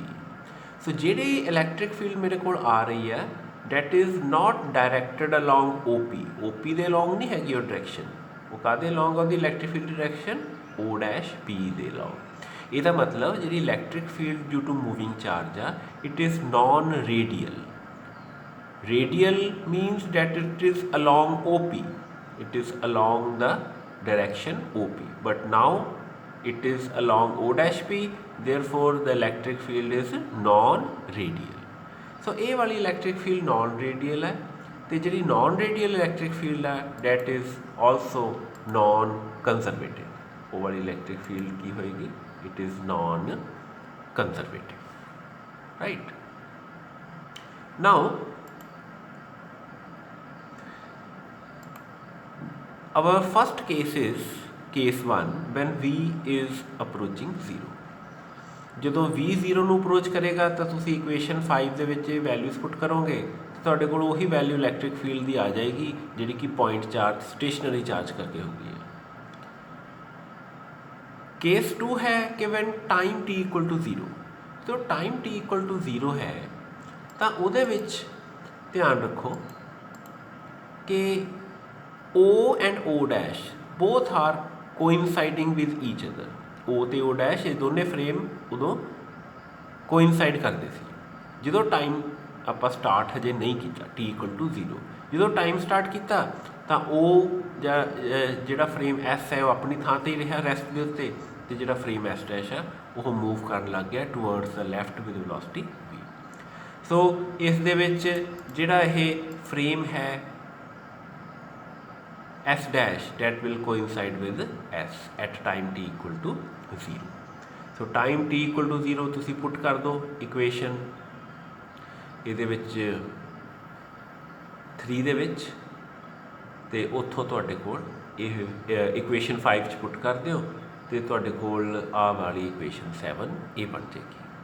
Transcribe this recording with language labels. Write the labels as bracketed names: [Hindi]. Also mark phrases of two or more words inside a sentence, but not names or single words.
[Punjabi] ਸੋ ਜਿਹੜੀ [English] electric field [Punjabi] ਮੇਰੇ ਕੋਲ ਆ ਰਹੀ ਹੈ [English] that is not directed along OP [Punjabi] ਦੇ ਅਲੋਂਗ ਨਹੀਂ ਹੈਗੀ ਉਹ ਡਾਇਰੈਕਸ਼ਨ। ਉਹ ਕਾਹਦੇ ਅਲੋਂਗ ਉਹਦੀ [English] electric field direction? [Punjabi] O ਡੈਸ਼ P ਦੇ ਅਲੋਂਗ। ਇਹਦਾ ਮਤਲਬ ਜਿਹੜੀ [English] electric field due to moving charge [Punjabi] ਆ [English] it is non radial. radial means that it is along OP, it is along the direction OP, but now it is along O dash P, therefore the electric field is non-radial। so [Punjabi] ਇਹ ਵਾਲੀ [English] electric field non-radial [Punjabi] ਹੈ, ਤੇ ਜਿਹੜੀ [English] non-radial electric field ਹੈ that is also non-conservative। [Punjabi] ਉਹ ਵਾਲੀ [English] electric field [Punjabi] ਕੀ ਹੋਏਗੀ? [English] it is non-conservative, right? now our first case is case 1 when V is approaching 0। [Punjabi] ਜਦੋਂ V 0 ਨੂੰ ਅਪਰੋਚ ਕਰੇਗਾ ਤਾਂ ਤੁਸੀਂ ਇਕੁਏਸ਼ਨ 5 ਦੇ ਵਿੱਚ ਇਹ [English] values put [Punjabi] ਕਰੋਗੇ ਤਾਂ ਤੁਹਾਡੇ ਕੋਲ ਉਹੀ [English] value electric field [Punjabi] ਦੀ ਆ ਜਾਏਗੀ ਜਿਹੜੀ ਕਿ [English] point charge stationary charge [Punjabi] ਕਰਕੇ ਹੋਊਗੀ। [English] case 2 [Punjabi] ਹੈ ਕਿ [English] when time t equal to 0. ਜਦੋਂ time t equal to 0 [Punjabi] ਹੈ ਤਾਂ ਉਹਦੇ ਵਿੱਚ ਧਿਆਨ ਰੱਖੋ ਕਿ [English] O and O dash both are coinciding with each other। [Punjabi] O ਤੇ O dash ਇਹ ਦੋਨੇ ਫਰੇਮ ਉਦੋਂ ਕੋਇਨਸਾਈਡ ਕਰਦੇ ਸੀ ਜਦੋਂ ਟਾਈਮ ਆਪਾਂ ਸਟਾਰਟ ਹਜੇ ਨਹੀਂ ਕੀਤਾ [English] t equal to 0. [Punjabi] ਜਦੋਂ [English] time start [Punjabi] ਕੀਤਾ ਤਾਂ ਉਹ ਜਿਹੜਾ ਫਰੇਮ S ਹੈ ਉਹ ਆਪਣੀ ਥਾਂ 'ਤੇ ਹੀ ਰਿਹਾ ਰੈਸਟ ਦੇ ਉੱਤੇ, ਅਤੇ ਜਿਹੜਾ [English] frame S dash [Punjabi] ਹੈ ਉਹ ਮੂਵ ਕਰਨ ਲੱਗ ਗਿਆ [English] towards the left with velocity V. [Punjabi] ਸੋ ਇਸ ਦੇ ਵਿੱਚ ਜਿਹੜਾ ਇਹ ਫਰੇਮ ਹੈ [English] S dash that will coincide with S at time t equal to 0. So time t equal to 0 [Punjabi] ਤੁਸੀਂ ਪੁੱਟ ਕਰ ਦਿਓ ਇਕੁਏਸ਼ਨ ਇਹਦੇ ਵਿੱਚ 3 ਦੇ ਵਿੱਚ, ਤੇ ਉੱਥੋਂ ਤੁਹਾਡੇ ਕੋਲ ਇਹ ਇਕੁਏਸ਼ਨ 5 ਚ ਪੁੱਟ ਕਰ ਦਿਓ ਤੇ ਤੁਹਾਡੇ ਕੋਲ ਆਹ ਵਾਲੀ ਇਕੁਏਸ਼ਨ 7 ਇਹ ਬਣ ਜਾਏਗੀ।